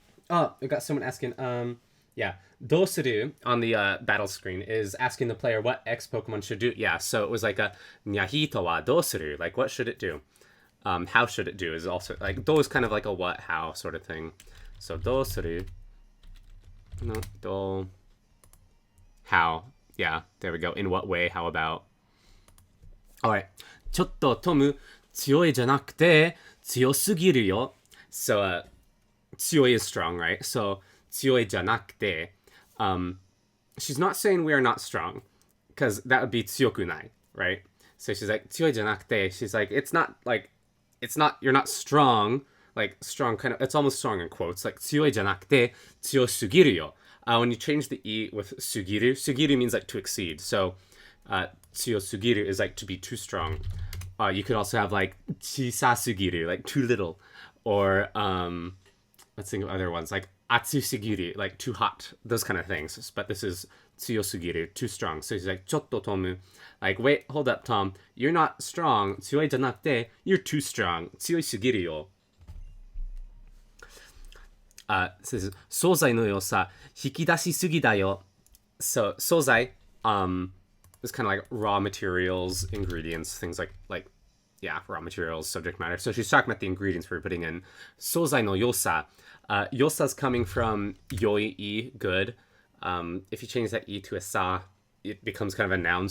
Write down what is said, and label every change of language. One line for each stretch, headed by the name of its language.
English: Oh, we got someone asking, yeah, Dosuru on the battle screen is asking the player what X Pokemon should do. Yeah, so it was like a
Japanese: Nyahito wa Dosuru,
English: like what should it do? How should it do is also, like, Do is kind of like a what, how sort of thing. So Dosuru, no, Do, how, yeah, there we go. In what way, how about?
Japanese: Alright, ちょっとトム強いじゃなくて強すぎるよ.
English: So, 強い is strong, right? So,
Japanese: 強いじゃなくて,
English: she's not saying we are not strong, because that would be
Japanese: 強くない,
English: right? So she's like,
Japanese: 強いじゃなくて,
English: she's like, you're not strong, like strong kind of, it's almost strong in quotes, like
Japanese: 強いじゃなくて, 強すぎるよ.
English: When you change the E with sugiru, sugiru means like to exceed. So, 強すぎる is like to be too strong. You could also have like 小さすぎる, like too little. Or, let's think of other ones, like 熱すぎる, like too hot, those kind of things. But this is 強すぎる, too strong. So he's like,
Japanese: ちょっとトム,
English: like, wait, hold up, Tom. You're not strong.
Japanese: 強いじゃなくて,
English: you're too strong.
Japanese: 強いすぎるよ. Says, 惣菜の良さ、引き出しすぎだよ.
English: So, 惣菜, is kind of like raw materials, ingredients, things yeah, raw materials, subject matter. So she's talking about the ingredients we're putting in.
Japanese: 惣菜の良さ.
English: Yosa is coming from yoi, good. If you change that e to a sa, it becomes kind of a noun.